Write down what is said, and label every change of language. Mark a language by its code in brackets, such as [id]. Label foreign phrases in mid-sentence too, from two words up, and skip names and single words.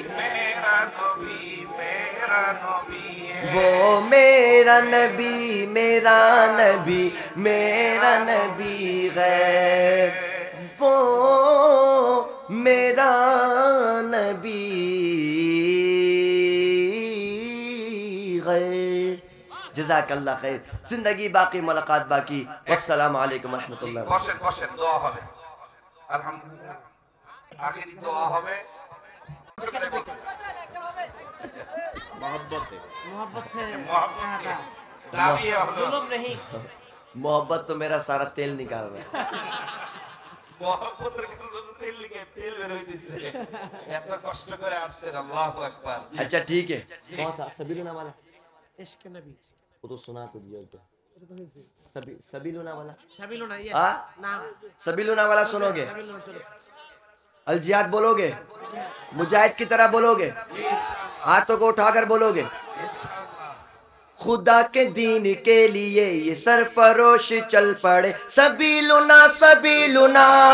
[ur] وہ میرا نبی میرا نبی میرا نبی ہے وہ میرا نبی ہے. [ar] جزاک اللہ خیر. [ur] زندگی باقی ملاقات باقی. [ar] والسلام علیکم ورحمۃ اللہ. [bn] বসেন বসেন দোয়া হবে আলহামদুলিল্লাহ আখেরি দোয়া হবে [ur] محبت سے [bn] দাবি হলো [ur] ظلم نہیں محبت تو میرا سارا تیل نکال رہا ہے. [bn] মহব্বতের কারণে তেল লিখে তেল বের হইতেছে এত কষ্ট করে আসছেন [ar] الله أكبر. [ur] اچھا ٹھیک ہے. کون سا سبیلونا والا عشق نبی وہ تو سنا تو دیا تو سبیلونا والا سبیلونا یہ ہاں نام سبیلونا والا سنو گے سبیلونا چلو الجہاد بولو گے مجاہد کی طرح بولو گے ہاتھوں کو اٹھا کر بولو گے خدا کے دین کے لیے یہ سرفروش چل پڑے [ar] سبیلنا سبیلنا